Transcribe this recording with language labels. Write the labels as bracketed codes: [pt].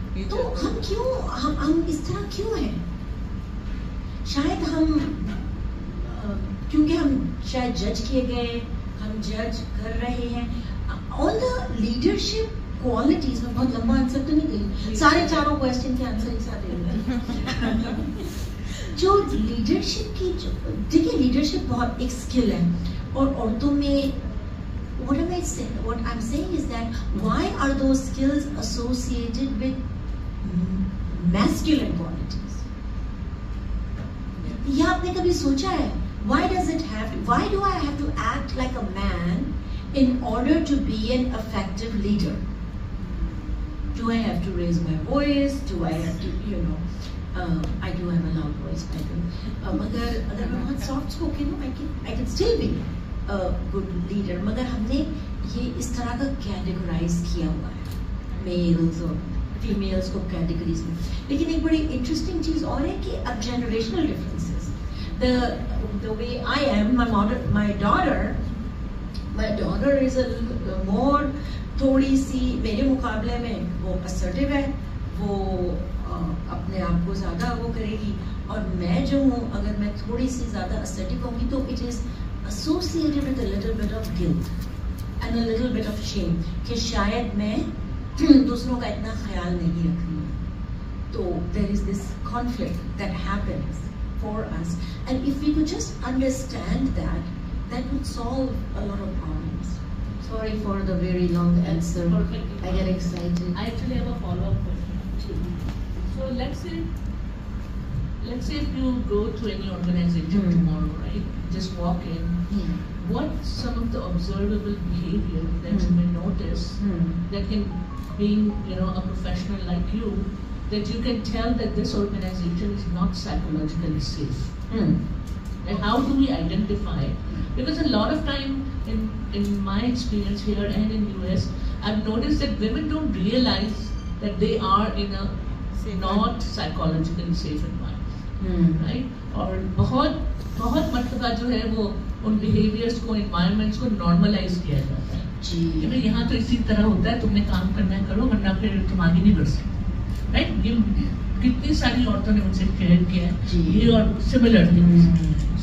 [ur] تو ہم کیوں, ہم اس طرح کیوں ہیں؟ شاید ہم, کیونکہ ہم شاید جج کیے گئے, ہم جج کر رہے ہیں. [en] all the leadership qualities, [ur] میں بہت لمبا آنسر تو نہیں دیں, سارے چاروں کوشچن کے آنسر ایک ساتھ دیں. جو لیڈرشپ کی, دیکھیے لیڈرشپ بہت ایک اسکل ہے, اور عورتوں میں [en] what I'm saying is that why are those skills associated with masculine qualities? [ur] یہ آپ نے کبھی سوچا ہے, [en] why do I have to act like a man in order to be an effective leader? Do I have to raise my voice? Do I have to, I do have a loud voice, I do. [ur] اگر میں بہت soft spoken ہوں, [en] I can still be a good leader. [ur] مگر ہم نے یہ اس طرح کا کیٹیگرائز کیا ہوا ہے, میلز اور فیمیلز کو کیٹیگریز میں. لیکن ایک بڑی انٹرسٹنگ چیز اور ہے کہ اب generational differences, [en] the way I am, my daughter is a more, [ur] تھوڑی سی میرے مقابلے میں وہ assertive ہے, وہ اپنے آپ کو زیادہ وہ کرے گی, اور میں جو ہوں اگر میں تھوڑی سی زیادہ assertive ہوں گی تو [en] it is associated with a little bit of guilt and a little bit of shame, [ur] کہ شاید میں دوسروں کا اتنا خیال نہیں رکھ رہی ہوں. [en] تو there is this conflict that happens for us, and if we could just understand that, that would solve a lot of problems. Sorry for the very long answer. Perfect. I get excited. I actually have a follow-up question. So let's say if you go to any organization tomorrow, right? Just walk in. Yeah. What some of the observable behavior that you may notice that can, being a professional like you, that you can tell that this organization is not psychologically safe. And how do we identify it? Because a lot of time in my experience here and in US, I've noticed that women don't realize that they are in a not psychologically safe environment, right? [ur] اور بہت مرتبہ جو ہے وہ ان behaviours کو, environments کو normalise کیا جاتا ہے کہ بھائی یہاں تو اسی طرح ہوتا ہے, تم نے کام کرنا ہے کرو, ورنہ پھر تم آگے نہیں بڑھ سکتے, رائٹ؟ یہ کتنی ساری عورتوں نے مجھ سے شیئر کیا ہے یہ اور سملر تھنگس.